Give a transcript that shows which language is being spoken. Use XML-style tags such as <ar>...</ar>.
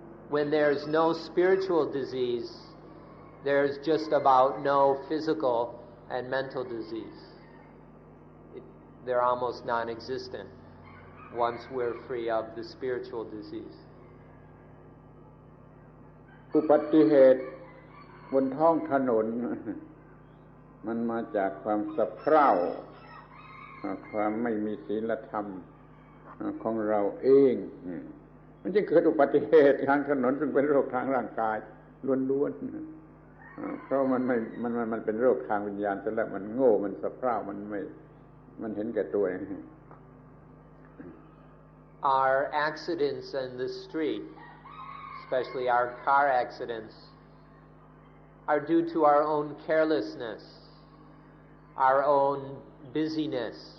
<en>When there's no spiritual disease, there's just about no physical and mental disease. They're almost non-existent once we're free of the spiritual disease.</en> <th>อุบัติเหตุบนท้องถนนมันมาจากความสะเพร่าความไม่มีศีลธรรมของเราเองมันจึงเกิดอุบัติเหตุทางถนนซึ่งเป็นโรคทางร่างกายล้วนๆเพราะมันเป็นโรคทางวิญญาณซะแล้วมันโง่มันสะเพร่ามันเห็นแก่ตัว</th> <en>Our accidents in the street, especially our car accidents, are due to our own carelessness, our own busyness.</en>